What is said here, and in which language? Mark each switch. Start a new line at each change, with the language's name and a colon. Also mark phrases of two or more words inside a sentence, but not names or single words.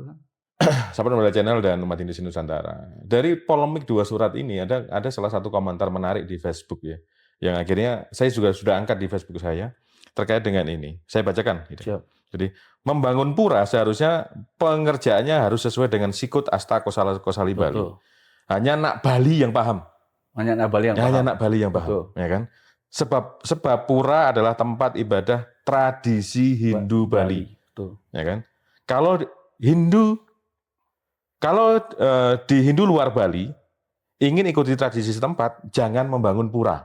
Indonesian: Sahabat Membela Channel dan Umat Indonesia Nusantara. Dari polemik 2 surat ini ada salah satu komentar menarik di Facebook ya, yang akhirnya saya juga sudah angkat di Facebook saya terkait dengan ini. Saya bacakan. Gitu. Jadi membangun pura seharusnya pengerjaannya harus sesuai dengan sikut asta kosali Bali. Hanya nak Bali yang paham. Hanya nak Bali yang paham. Ya kan? Sebab pura adalah tempat ibadah tradisi Hindu Bali. Ya kan? Kalau di Hindu luar Bali ingin ikuti tradisi setempat, jangan membangun pura.